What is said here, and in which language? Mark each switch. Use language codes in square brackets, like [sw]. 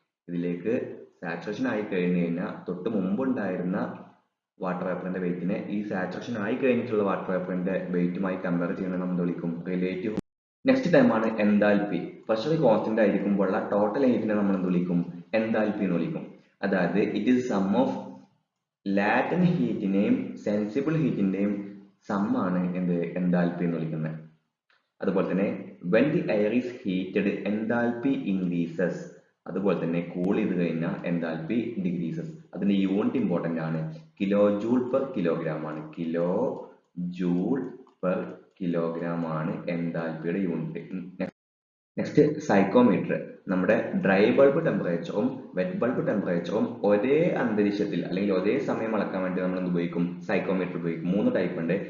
[ml] ഇതിലേക്ക് സാച്ചുറേഷൻ ആയി കഴിഞ്ഞു കഴിഞ്ഞാൽ തൊട്ട് മുമ്പ് ഉണ്ടായിരുന്ന വാട്ടർ വേപ്പറിന്റെ വെയിറ്റിനെ ഈ സാച്ചുറേഷൻ ആയി കഴിഞ്ഞിട്ടുള്ള വാട്ടർ വേപ്പറിന്റെ വെയിറ്റുമായി കമ്പയർ ചെയ്യുന്നത് നമ്മൾ വിളിക്കും റിലേറ്റീവ്. നെക്സ്റ്റ് ടൈമാണ് എൻതാൽപ്പി. പ്രഷർ കോൺസ്റ്റന്റ് ആയിരിക്കുമ്പോഴുള്ള ടോട്ടൽ ഹീറ്റിനെ നമ്മൾ എന്ത് വിളിക്കും? എൻതാൽപ്പി എന്ന് വിളിക്കും. അതായത് [en] it is sum of [ml] latent ഹീറ്റിന്റെയും sensible ഹീറ്റിന്റെയും സമ്മാണ് എന്ത്? എൻതാൽപ്പി എന്ന് വിളിക്കുന്നത്. അതുപോലെ തന്നെ [en] when the air is heated enthalpy increases. [ml] അതുപോലെ തന്നെ കൂൾ ചെയ്ത് കഴിഞ്ഞാൽ എൻതാൽപ്പി ഡിക്രീസസ്. അതിന്റെ യൂണിറ്റ് ഇമ്പോർട്ടന്റ് ആണ്. കിലോ ജൂൾ പെർ കിലോഗ്രാം ആണ്. കിലോ ജൂൾ പെർ കിലോഗ്രാം ആണ് എൻതാൽപ്പിയുടെ യൂണിറ്റ്. നെക്സ്റ്റ് സൈക്കോമീറ്റർ. നമ്മുടെ ഡ്രൈ ബൾബ് ടെമ്പറേച്ചറും വെറ്റ് ബൾബ് ടെമ്പറേച്ചറും ഒരേ അന്തരീക്ഷത്തിൽ അല്ലെങ്കിൽ ഒരേ സമയം അളക്കാൻ വേണ്ടി നമ്മൾ എന്ത് ഉപയോഗിക്കും? സൈക്കോമീറ്റർ ഉപയോഗിക്കും. 3 ടൈപ്പ് ഉണ്ട്.